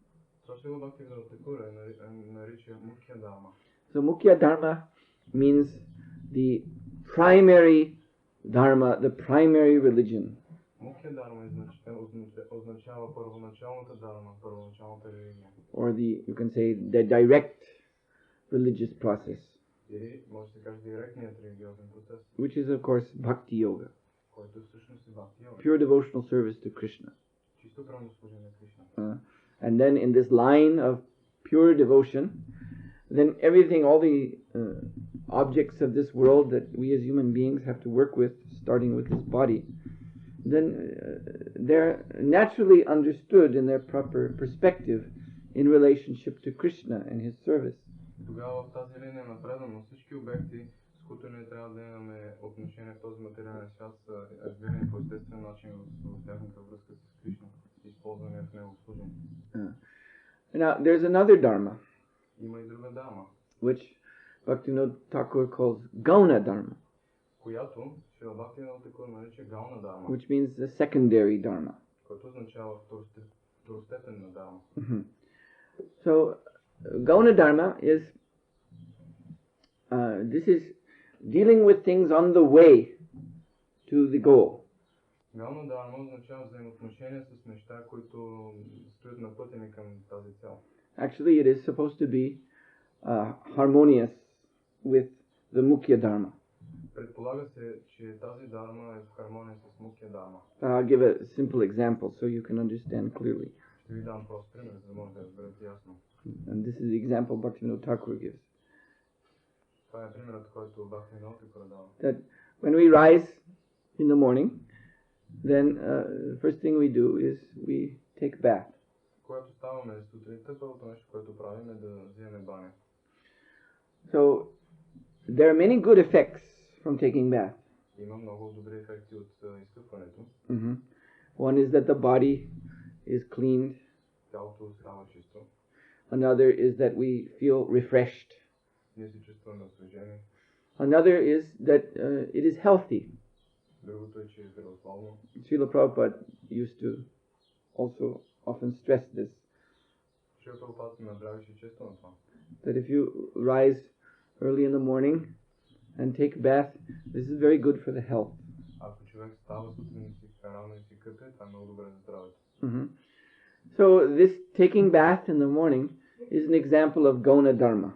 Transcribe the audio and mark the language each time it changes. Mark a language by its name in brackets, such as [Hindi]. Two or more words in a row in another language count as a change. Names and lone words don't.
[English] So Mukhya Dharma means the primary Dharma, the primary religion. Or you can say the direct religious process, [Bulgarian] Или може да се каже директният религиозен процес, [English] which is of course bhakti yoga, [Bulgarian] който всъщност е бхакти йога. [English] pure devotional service to Krishna. [Bulgarian] Чисто правно служение на Кришна. [English] And then in this line of pure devotion, then everything, all the objects of this world that we as human beings have to work with, starting with this body, then they're naturally understood in their proper perspective in relationship to Krishna and his service. [Bulgarian] Тогава в тази линия напредвам, всички обекти, с които ние трябва да имаме отношение в този материален свят, са разбирани по естествен начин в тяхната връзка с Кришна, използване в него служение. [English] Now, there's another dharma, [Bulgarian] Има и друга дарма, [English] which Bhaktivinoda Thakur calls Gauna Dharma, [Bulgarian] която Шрила Бхактивинода Тхакур нарича гаuna дарма, [English] which means the secondary dharma. [Bulgarian] което означава второстепенна дарма. [English] So, Gauna Dharma is, this is dealing with things on the way to the goal. [Bulgarian] Гаuna дарма означава взаимоотношения с неща, които стоят на пътя ни към тази цел. [English] Actually, it is supposed to be harmonious with the Mukhya Dharma. [Bulgarian] Предполага се, че тази дарма е в хармония с Мукхя дарма. [English] I'll give a simple example so you can understand clearly. [Bulgarian] Ще ви дам прост пример, за да може да разберете ясно. [English] And this is the example Bhaktivinoda Thakur gives. [Bulgarian] Това е примерът, който Бхактивинода Тхакур дава. [English] That when we rise in the morning, then the first thing we do is we take bath. [Bulgarian] Когато ставаме сутринта, първото нещо, което правим е да вземем баня. [English] So there are many good effects from taking bath. [Bulgarian] Има много добри ефекти от изкъпването. [English] One is that the body is cleaned. [Bulgarian] Тялото става чисто. [English] Another is that we feel refreshed. [Bulgarian] Ние се чувстваме освежени. [English] Another is that it is healthy. [Bulgarian] Другото е, че е здравословно. [English] Srila Prabhupada used to also often stress this. [Bulgarian] Шрила Прабхупада наблягаше често на това. [English] That if you rise early in the morning and take bath, this is very good for the health. [Bulgarian] Ако човек става сутрин и си рано и си къпе, това е много добре за здравето. [English] So this taking bath in the morning is an example of Gauna Dharma.